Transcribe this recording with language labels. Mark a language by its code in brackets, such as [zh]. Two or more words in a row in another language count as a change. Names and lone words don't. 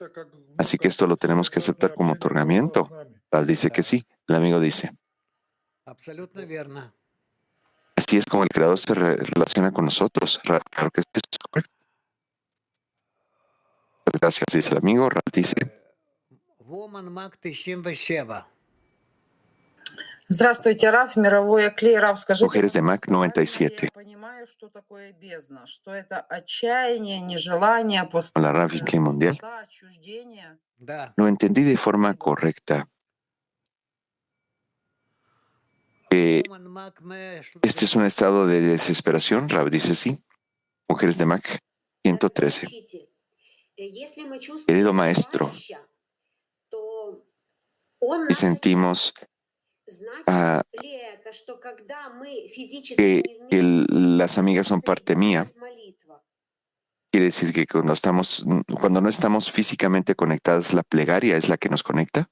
[es] Así que esto lo tenemos que aceptar como otorgamiento. Rav dice que sí. El amigo dice. Así es como el Creador se relaciona con nosotros. Claro que esto es correcto. Gracias, dice el amigo. Rav dice. [ru] Здравствуйте, Раф, мировой клей. Раф, скажите, [es] Mujeres de Mac 97. [ru] я понимаю, что такое бездна, что это отчаяние, нежелание, [es] Hola, Rav y Clima Mundial. [ru] отчуждение. [es] Lo entendí de forma correcta. Este es un estado de desesperación. Rav dice sí. Mujeres de Mac 113. Querido maestro, si sentimos que las amigas son parte mía, quiere decir que cuando no estamos físicamente conectadas, la plegaria es la que nos conecta.